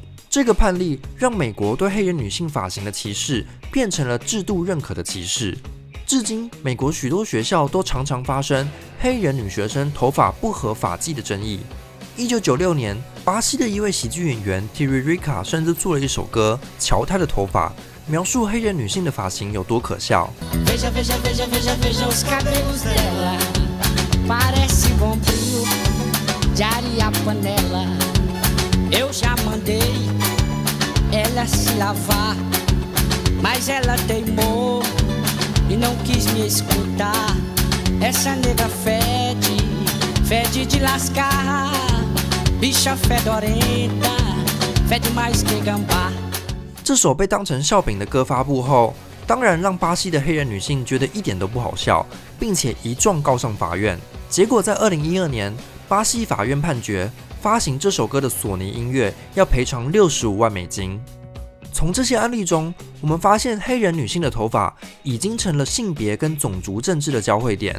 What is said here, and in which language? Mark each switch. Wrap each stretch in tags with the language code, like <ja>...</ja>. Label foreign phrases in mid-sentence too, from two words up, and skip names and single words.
<zh>这个判例让美国对黑人女性发型的歧视变成了制度认可的歧视。至今，美国许多学校都常常发生黑人女学生头发不合发髻的争议。1996年，巴西的一位喜剧演员 Tiririca 甚至做了一首歌《瞧她的头发》，描述黑人女性的发型有多可笑。</zh> <pt>Veja, veja, veja, veja, veja os cabelos dela. Parece bombril de areia panela. Eu já mandei ela se lavar, mas ela teimou e não quis me escutar. Essa nega fede, fede de lascar. bicha fedorenta, fede mais que gambá。</pt> <zh>这首被当成笑柄的歌发布后，当然让巴西的黑人女性觉得一点都不好笑，并且一状告上法院。结果在2012年，巴西法院判决发行这首歌的索尼音乐要赔偿65万美金。从这些案例中，我们发现黑人女性的头发已经成了性别跟种族政治的交汇点。</zh>